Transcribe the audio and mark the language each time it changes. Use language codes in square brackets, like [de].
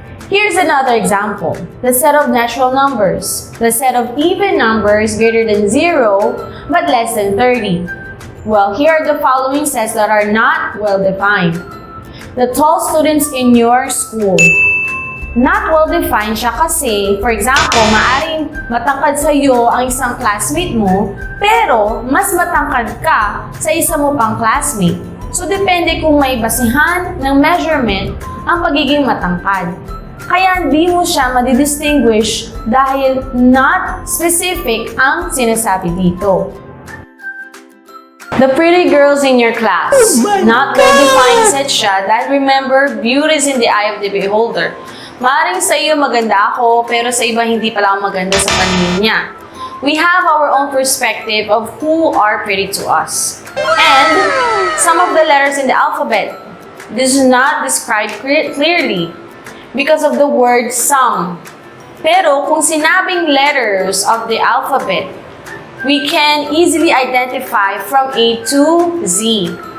[en] Here's another example. The set of natural numbers. The set of even numbers greater than 0 but less than 30. Well, here are the following sets that are not well-defined. The tall students in your school. Not well-defined [tl] siya kasi, for example, maaring matangkad sa iyo ang isang classmate mo, pero mas matangkad ka sa isa mo pang classmate. So, depende kung may basihan ng measurement ang pagiging matangkad. Kaya hindi mo siya madidistinguish dahil [en] not specific [tl] ang sinasabi dito. [en] The pretty girls in your class. Not well-defined set [tl] siya dahil [en] remember, beauty is in the eye of the beholder. [tl] Maaaring sa iyo maganda ako, pero sa iba hindi pala ako maganda sa paningin niya. [en] We have our own perspective of who are pretty to us. And some of the letters in the alphabet. This is not described clearly because of the word some. [tl] Pero kung sinabing [en] letters of the alphabet, we can easily identify from A to Z.